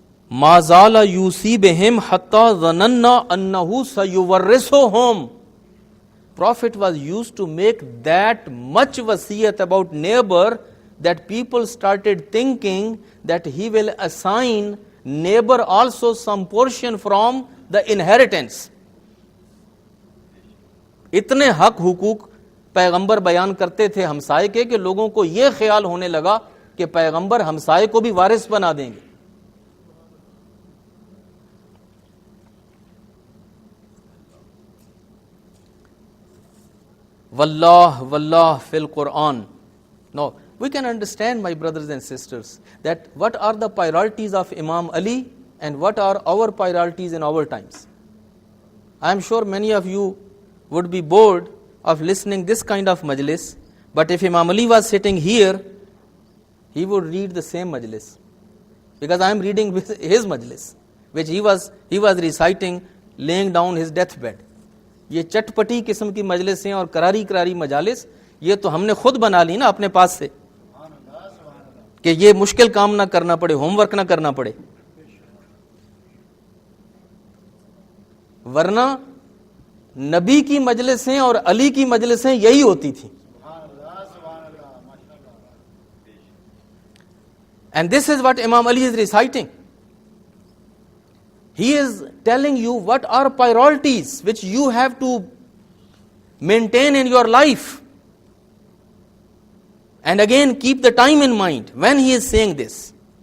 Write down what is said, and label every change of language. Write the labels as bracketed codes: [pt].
[ar] مَا زَالَ يُوصِي بِهِمْ حَتَّى ظَنَنَّا أَنَّهُ سَيُوَرِّثُهُمْ. [en] Prophet was used to make that much wasiyat about neighbor that people started thinking that he will assign neighbor also some portion from the inheritance. [ur] اتنے حق حقوق پیغمبر بیان کرتے تھے ہمسائے کے کہ لوگوں کو یہ خیال ہونے لگا کہ پیغمبر ہمسائے کو بھی وارث بنا دیں گے. [ar] واللہ فی القرآن. [en] Now we can understand, my brothers and sisters, that what are the priorities of Imam Ali and what are our priorities in our times. I am sure many of you would be bored of listening this kind of majlis, but if Imam Ali was sitting here, he would read the same majlis, because I am reading his majlis, which he was reciting laying down his deathbed. [ur] یہ چٹپٹی قسم کی مجلسیں اور کراری کراری مجالس یہ تو ہم نے خود بنا لی نا اپنے پاس سے کہ یہ مشکل کام نہ کرنا پڑے, ہوم ورک نہ کرنا پڑے. ورنہ نبی کی مجلسیں اور علی کی مجلسیں یہی ہوتی تھیں. [en] And this is what Imam Ali is reciting. He is telling you what are priorities which you have to maintain in your life. And again, keep the time in mind when he is saying this.